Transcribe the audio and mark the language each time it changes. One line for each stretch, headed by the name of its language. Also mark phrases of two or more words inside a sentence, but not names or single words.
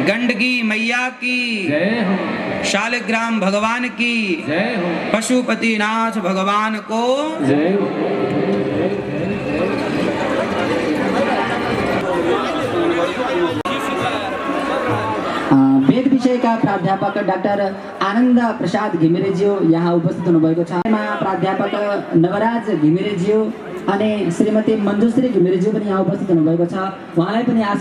Hindi: गंडकी मैया की जय, शालिग्राम भगवान की जय,
Nepali: पशुपतिनाथ भगवान को जय। वेद विषयका प्राध्यापक डाक्टर आनन्द प्रसाद घिमिरेज्यू यहाँ उपस्थित हुनुभएको छ। प्राध्यापक नवराज घिमिरेज्यू अनि श्रीमती मञ्जुश्री घिमिरेज्यू पनि यहाँ उपस्थित हुनुभएको छ। उहाँलाई पनि आसन